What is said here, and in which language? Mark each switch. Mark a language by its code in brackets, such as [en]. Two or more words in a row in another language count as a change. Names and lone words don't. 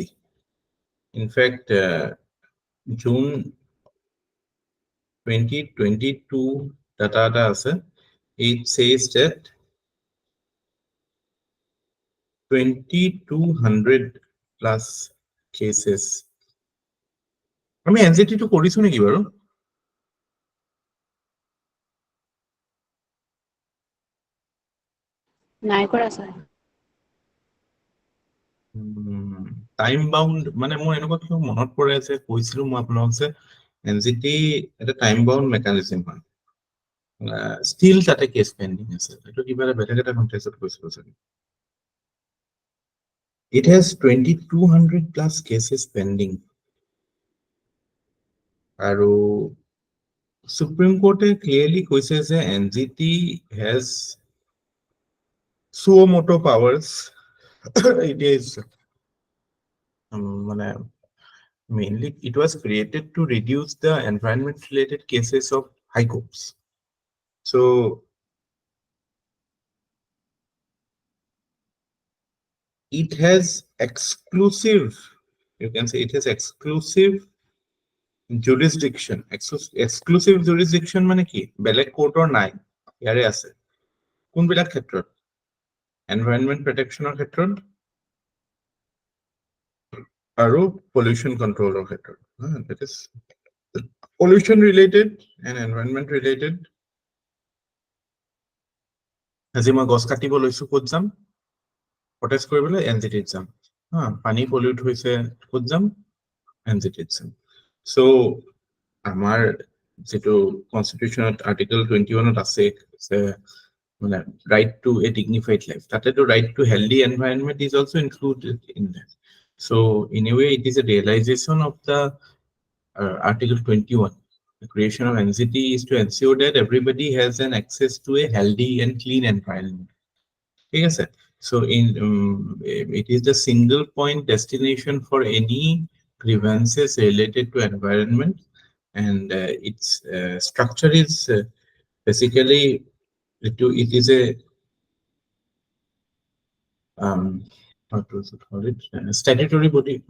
[en] In fact, June 2022 data আছে, it says that 2200 plus cases. [as] আমি NGT টো কৰিছো নেকি বাৰু? নাই কৰা স্যাৰ। [en] time bound [as] মানে মোৰ এনেকুৱা কিয় মনত পৰে আছে, কৈছিলো মই আপোনালোকক যে NGT এটা [en] time bound mechanism [as] হয়। ষ্টিল তাতে কেছ পেণ্ডিং আছে, এইটো কিবা এটা বেলেগ এটা কনটেক্সটত কৈছিলো চাগে। [en] It has 2200 plus cases pending. আৰু Supreme Court clearly কৈছে যে NGT has suo motu powers. It is mainly it was created to reduce the environment related cases of high courts. So it has exclusive, you can say it has exclusive jurisdiction. Exclusive jurisdiction [as] মানে কি? বেলেগ কোৰ্টৰ নাই, ইয়াৰে আছে। কোনবিলাক ক্ষেত্ৰত? [en] environment protection [as] ক্ষেত্ৰত আৰু [en] pollution control [as] ক্ষেত্ৰত। [en] That is pollution related and environment related. [as] আজি মই গছ কাটিব লৈছো, ক'ত যাম? প্ৰটেষ্ট কৰিবলৈ NGT-ত যাম। পানী পলিউট হৈছে, ক'ত যাম? NGT-ত যাম। So আমাৰ যেটো কনস্টিটিউশনত আৰ্টিকল 21ত আছে মানে [en] right to a dignified life, তাতে তো right to healthy environment is also included in that. So in a way it is a realization of the article 21. The creation of NGT is to ensure that everybody has an access to a healthy and clean environment. Yes, sir. So it is the single point destination for any grievances related to environment, and its structure is basically it is a how to call it, statutory body.